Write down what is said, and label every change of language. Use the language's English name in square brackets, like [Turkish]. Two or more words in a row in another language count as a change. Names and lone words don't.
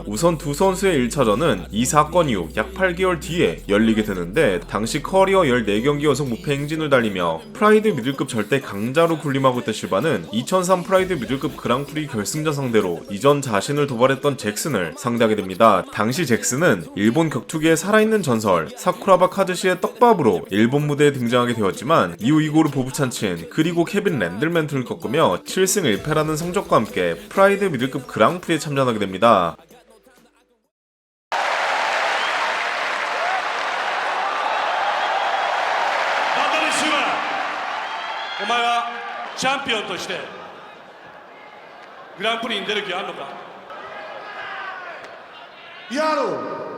[Korean] 우선 두 선수의 1차전은 이 사건 이후 약 8개월 뒤에 열리게 되는데, 당시 커리어 14경기 연속 무패 행진을 달리며 프라이드 미들급 절대 강자로 군림하고 있던 실바는 2003 프라이드 미들급 그랑프리 결승전 상대로 이전 자신을 도발했던 잭슨을 상대하게 됩니다. 당시 잭슨은 일본 격투기의 살아있는 전설 사쿠라바 카즈시의 떡밥으로 일본 무대에 등장하게 되었지만, 이후 이고르 보부찬친 그리고 케빈 랜들맨트를 꺾으며 7승 1패라는 성적과 함께 프라이드 미들급 그랑프리에 참전하게 됩니다. [Japanese] お前はチャンピオンとしてグランプリに出る気はあるのか？やろう。